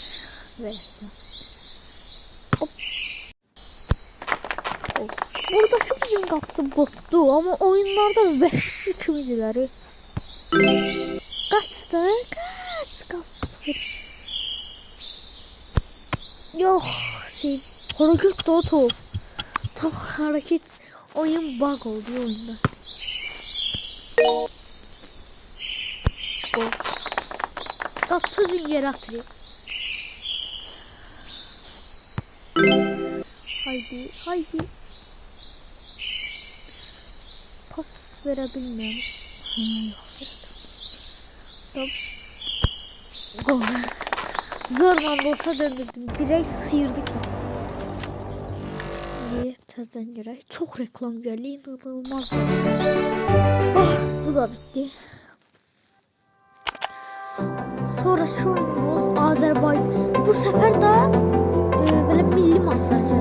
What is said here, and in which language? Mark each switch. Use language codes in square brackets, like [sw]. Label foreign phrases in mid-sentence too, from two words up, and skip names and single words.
[az] Və hop. Buradakı bizim qapısı botdu. Amma oyunlarda vəhşi kimidirləri. Qaçdı. Qaç. Qapısı. Yox. [tr] Hareket de o top. Tam hareket. Oyun bug oldu oyunda. Gol. Kapçı zinciri atıyor. Haydi, haydi. Pas verebilmem. Yok. Gol. Zorla olsa döndürdüm. Direkt sıyırdık. [az] Təzdən girək. Çox reklam gəldi, inanılmaz. [tr] Ah, bu da bitti. [az] Sonraki oyunumuz Azərbaycan. Bu səfər də belə milli maçlar